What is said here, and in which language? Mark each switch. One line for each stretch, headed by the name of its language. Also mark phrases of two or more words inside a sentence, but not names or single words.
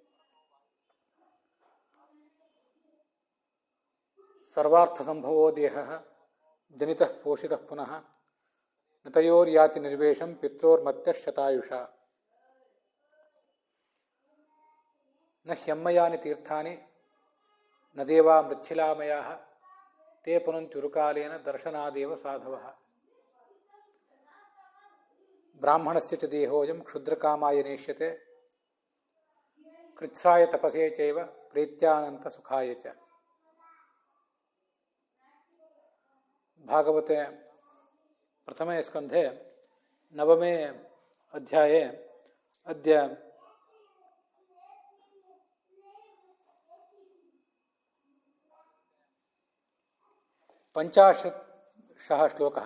Sanskrit: ಸರ್ವಾರ್ಥಸಂಭವೋ ದೇಹಃ ಜನಿತಃ ಪೋಷಿತಃ ಪುನಃ ನ ತಯೋರ್ಯಾತಿ ನಿರ್ವೇಶಂ ಪಿತ್ರೋರ್ಮತ್ಯಶತಾಯುಷಾ. ನ ಹ್ಯಮ್ಮಯಾನಿ ತೀರ್ಥಾನಿ ನ ದೇವಾ ಮೃಚ್ಛಿಲಾಮಯಾಃ ತೇ ಪುನಂತ್ಯುರುಕಾಲೇನ ದರ್ಶನಾದೇವ ಸಾಧವಃ. ಬ್ರಾಹ್ಮಣಸ್ಯ ಚ ದೇಹೋಯಂ ಕ್ಷುದ್ರಕಾಮಾಯ ನೇಷ್ಯತೆ ಕೃಚ್ಛ್ರಾಯ ತಪಸೇ ಚೈವ ಪ್ರೀತ್ಯಾನಂತ ಸುಖಾಯ ಚ. ಭಾಗವತೆ ಪ್ರಥಮೇ ಸ್ಕಂಧೆ ನವಮೇ ಅಧ್ಯಾಯೇ ಅದ್ಯ ಪಂಚಾಶಃ ಶ್ಲೋಕಃ.